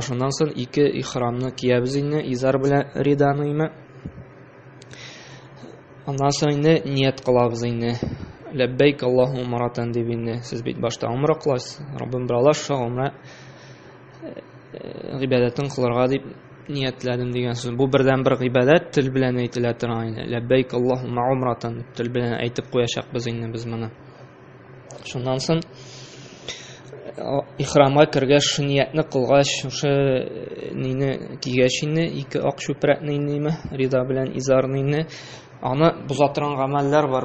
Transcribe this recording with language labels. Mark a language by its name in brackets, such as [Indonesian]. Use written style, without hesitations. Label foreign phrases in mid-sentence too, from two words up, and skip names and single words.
[Uzbek] Shundan so'ng 2 ihramni kiyamiz endi, izar bilan ridani. Ondan so'ng endi niyat qilamiz endi. [Arabic] لبيك اللهم عمرة [Uzbek] deb endi siz bit boshda umra qilasiz. Robbim bir Allah shu umra [Tatar] гыйбадәтен кылырга дип ниятләдем дигән сүз. Бу бердән бер гыйбадәт, тел белән әйтелә торган иде. [Arabic] لبيك اللهم عمرة, [Tatar] тел белән әйтеп куячакбыз инде без моны. Шуннан соң ихрамга кергәч, шу ниятне кылгач, шушы нине кигәч инде, ике ак чүпрәкне инде, рида белән изарны инде, аны буза торган гамәлләр бар.